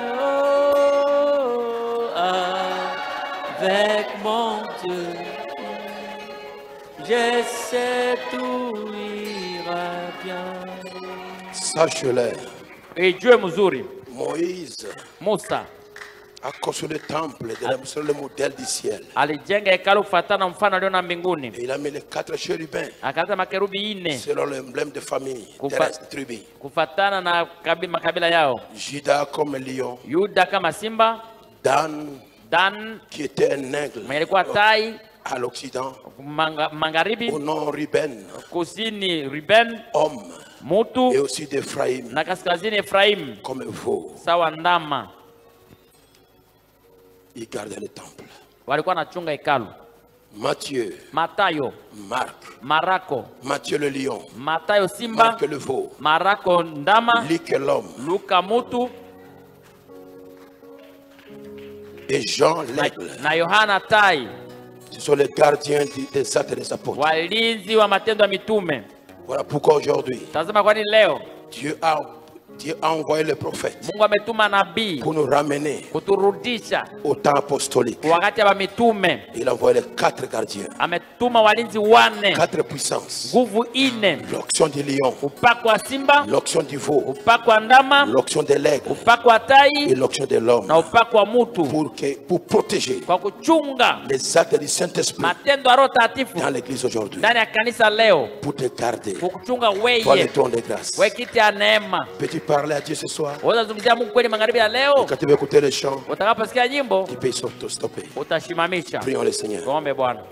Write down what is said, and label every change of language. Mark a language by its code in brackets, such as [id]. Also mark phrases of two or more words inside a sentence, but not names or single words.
[fr] Oh, avec mon Dieu, je sais tout ira bien. Sache-le. Et Dieu mzuri. Moïse Musa a construit le temple sur le modèle du ciel. [sw] alijenga hekalu kufuatana mfano aliona mbinguni. [fr] Et il a mis les 4 chérubins [sw] Akaleta makerubi 4 [fr] selon l'emblème de famille, terrestre, tribu. [sw] kufuatana na makabila yao. [fr] Judas comme lion, [sw] Yuda kama simba, [fr] Dan qui était un aigle [sw] mwenye alikuwa tai, [fr] à l'Occident, [sw] magharibi, [fr] au nord Ruben, [sw] kusini Ruben, [fr] homme, [sw] mutu, [fr] et aussi d'Ephraïm, [sw] na kaskazini Efraim, [fr] comme veau. [sw] sawa ndama. [fr] Il gardait le temple. [sw] Walikuwa nachunga hekalu. [fr] Matthieu, [sw] Matayo, [fr] Marc, [sw] Marako, [fr] Matthieu le lion, [sw] Matayo simba, [fr] Marc le veau, [sw] Marako ndama, [fr] Luc l'homme, [sw] Luka mutu, [fr] et Jean l'aigle. [sw] na Yohana tai, [fr] Ce sont les gardiens des actes des apôtres. [sw] walinzi wa matendo ya mitume. [fr] Voilà pourquoi aujourd'hui, [sw] Tazama kwani leo [fr] Dieu a envoyé le prophète [sw] Mungu ametuma nabii [fr] pour nous ramener [sw] kuturudisha [fr] au temps apostolique. [sw] wakati wa mitume. [fr] Il a envoyé les 4 gardiens, [sw] Ametuma walinzi 4, [fr] 4 puissances. [sw] nguvu 4, [fr] L'onction du lion, [sw] upako wa simba, [fr] l'onction du veau, [sw] upako wa ndama, [fr] l'onction de l'aigle [sw] upako wa [fr] et [sw] tai [fr] l'onction de l'homme, [sw] na upako wa mutu, [fr] pour protéger [sw] kwa kuchunga [fr] les actes du Saint-Esprit [sw] matendo ya Roho Takatifu [fr] dans l'église aujourd'hui, [sw] ndani ya kanisa leo, [fr] pour te garder. [sw] kukuchunga [fr] Toi, le [sw] weye, [fr] trône de grâce. [sw] we kiti ya neema. [fr] Peux-tu parler à Dieu ce soir? [sw] Unaweza zungumzia Mungu kweli magharibi ya leo. [fr] Quand tu veux écouter le chant, [sw] Utakaposikia nyimbo [fr] tu peux stopper. [sw] utashimamisha. [fr] Prions le Seigneur. [sw] Tuombe Bwana.